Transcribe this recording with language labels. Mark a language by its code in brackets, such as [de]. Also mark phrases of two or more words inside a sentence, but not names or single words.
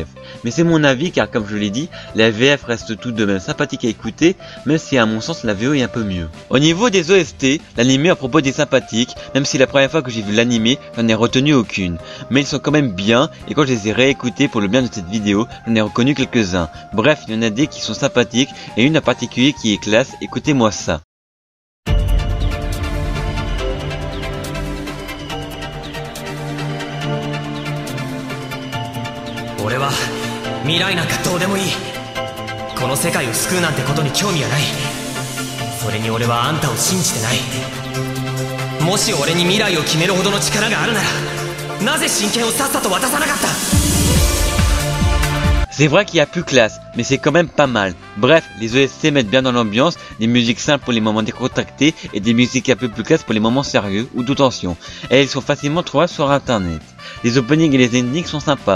[fr] Mais c'est mon avis car comme je l'ai dit, la VF reste tout de même sympathique à écouter, même si à mon sens la VO est un peu mieux. Au niveau des OST, l'animé à propos est sympathique, même si la première fois que j'ai vu l'animé, j'en ai retenu aucune. Mais ils sont quand même bien, et quand je les ai réécoutés pour le bien de cette vidéo, j'en ai reconnu quelques-uns. Bref, il y en a des qui sont sympathiques, et une en particulier qui est classe, écoutez-moi ça. [ja] 俺は未来なんかどうでもいい。この世界を救うなんてことに興味はない。それに俺はあんたを信じてない。もし俺に未来を決めるほどの力があるなら、なぜ真剣をさっさと渡さなかった。 [fr] C'est vrai qu'il y a plus classe, mais c'est quand même pas mal. Bref, les OST mettent bien dans l'ambiance, des musiques simples pour les moments décontractés et des musiques un peu plus classe pour les moments sérieux ou de tension. Et elles sont facilement trouvables sur internet. Les openings et les endings sont sympas.